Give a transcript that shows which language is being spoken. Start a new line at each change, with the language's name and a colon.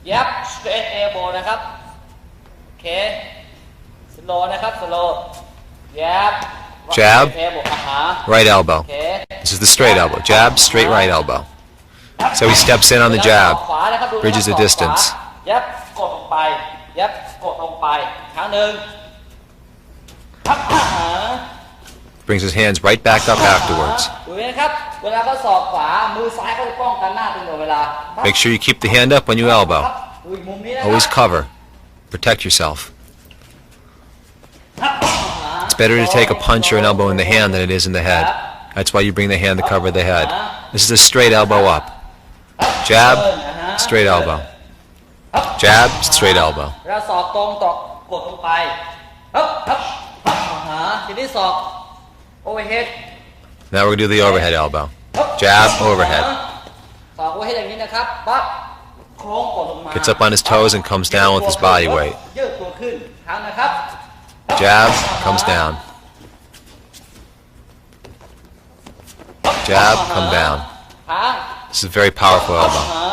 Thai: เย็บ straight elbow นะครับ โอเค slow นะครับ slow เย็บ
English: Jab. straight elbow อ่าฮะ Right elbow.
Thai: โอเค
English: This is the straight elbow. Jab, straight right elbow. So he steps in on the jab, bridges the distance.
Thai: เย็บกดลงไปเย็บกดลงไปครั้งหนึ่ง
English: Brings his hands right back up afterwards.
Thai: ดูนะครับ เวลาเขาศอกขวา มือซ้ายเขาจะป้องกันหน้าตลอดเวลา
English: Make sure you keep the hand up when you elbow.
Thai: ดูอีกมุมนี้นะครับ
English: Always cover. Protect yourself. It's better to take a punch or an elbow in the hand than it is in the head. That's why you bring the hand to cover the head. This is a straight elbow up. Jab, straight elbow. Jab, straight elbow.
Thai: แล้วศอกตรงตอกกดลงไปฮึบฮึบฮึบทีนี้ศอก overhead
English: Now we're going to do the overhead elbow. Jab, overhead.
Thai: ศอก overhead อย่างนี้นะครับปั๊บโค้งกดลงมา
English: Gets up on his toes and comes down with his body weight.
Thai: ยืดตัวขึ้นครั้งนะครับ
English: Jab, comes down. Jab, come down.
Thai: ครั้ง
English: This is a very powerful elbow.